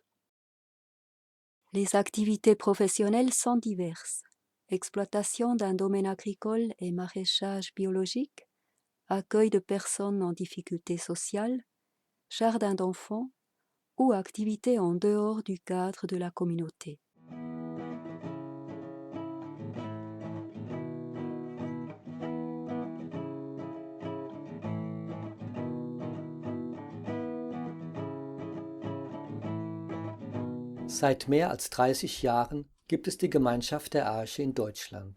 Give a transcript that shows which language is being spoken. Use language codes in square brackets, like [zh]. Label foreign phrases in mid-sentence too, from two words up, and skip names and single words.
[fr] Les activités professionnelles sont diverses. Exploitation d'un domaine agricole et maraîchage biologique, accueil de personnes en difficulté sociale, jardin d'enfants ou activités en dehors du cadre de la communauté. [de] Seit mehr als 30 Jahren gibt es die Gemeinschaft der Arche in Deutschland.